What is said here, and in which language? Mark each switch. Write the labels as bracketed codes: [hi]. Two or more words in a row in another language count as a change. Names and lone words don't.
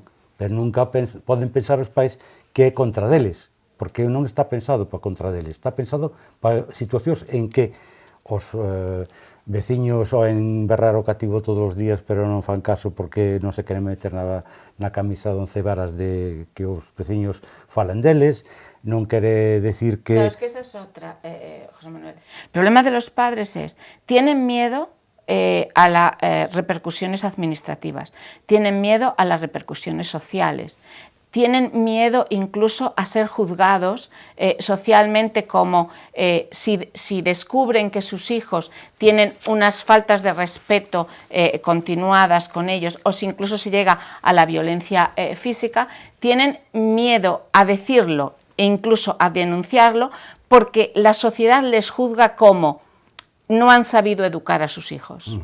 [gl] Pero nunca poden pensar os pais que é contra deles, porque non está pensado para contra deles, está pensado para situacións en que os veciños oen berrar o cativo todos os días, pero non fan caso porque non se queren meter na camisa de 11 varas de que os veciños falan deles, non quere decir que... [es] Claro, es que esa es otra, José Manuel. El problema de los padres es, tienen miedo a las repercusiones administrativas, tienen miedo a las repercusiones sociales, tienen miedo incluso a ser juzgados socialmente, como si descubren que sus hijos tienen unas faltas de respeto continuadas con ellos, o si incluso se llega a la violencia física, tienen miedo a decirlo e incluso a denunciarlo, porque la sociedad les juzga como no han sabido educar a sus hijos.